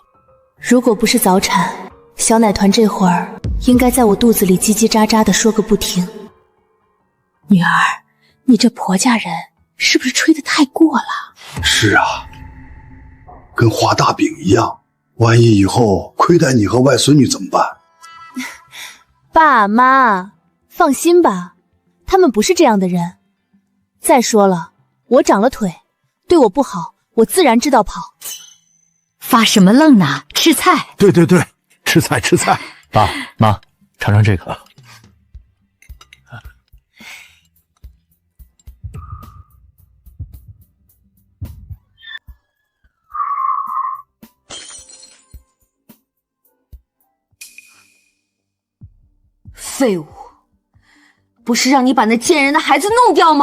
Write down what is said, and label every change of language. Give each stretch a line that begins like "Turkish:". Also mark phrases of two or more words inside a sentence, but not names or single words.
Chinese: 如果不是早產，小奶團這會兒應該在我肚子裡嘰嘰喳喳的說個不停。女兒，你這婆家人是不是吹得太過了？是啊，跟畫大餅一樣，萬一以後虧待你和外孫女怎麼辦？爸媽，放心吧，他們不是這樣的人。再說了，我長了腿，對我不好，我自然知道跑。發什麼愣呢？吃菜。對對對，吃菜吃菜。爸媽，嘗嘗這個。廢物，不是讓你把那賤人的孩子弄掉嗎？